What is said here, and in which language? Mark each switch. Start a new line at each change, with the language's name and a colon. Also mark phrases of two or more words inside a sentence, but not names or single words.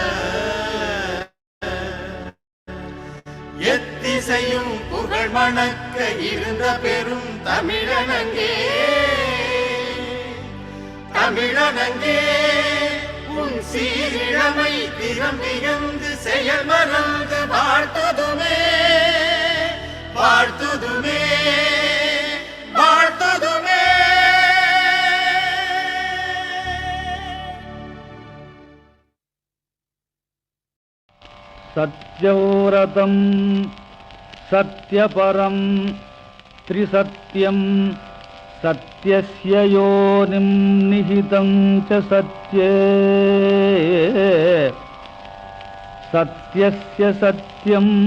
Tamil: எத்திசையும் புகழ் மணக்க இருந்த பெரும் தமிழனங்கே தமிழனங்கே உன் சீரிழமை திறம் மிகுந்து செயல் மறந்து வாழ்த்துதுமே வாழ்த்துதுமே வாழ்த்துதுமே.
Sanskrit: सत्यव्रतं सत्यपरं त्रिसत्यं सत्यस्य योनिं निहितं च सत्ये सत्यस्य सत्यं